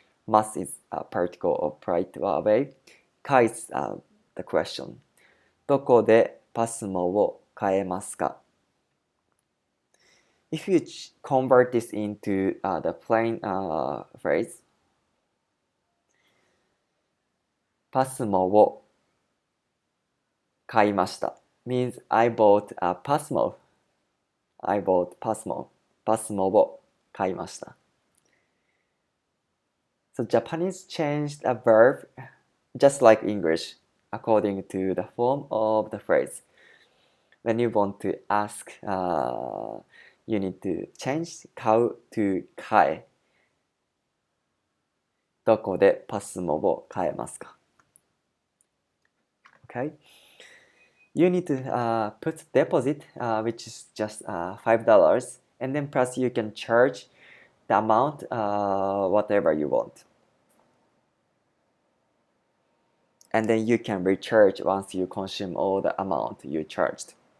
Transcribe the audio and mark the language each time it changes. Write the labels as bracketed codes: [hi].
[en] Mas is a particle of right away. Ka is the question. [ja] どこでパスモを買えますか? [en] If you convert this into the plain phrase, [ja] パスモを買いました [en] means I bought a Pasmo. I bought Pasmo. [ja] パスモを買いました. [en] So Japanese changed a verb just like English according to the form of the phrase. When you want to ask, you need to change 買う to 買え。 [ja] どこでパスモを買えますか? [en] Okay. You need to put deposit, which is just $5, and then plus you can charge the amount, whatever you want. And then you can recharge once you consume all the amount you charged.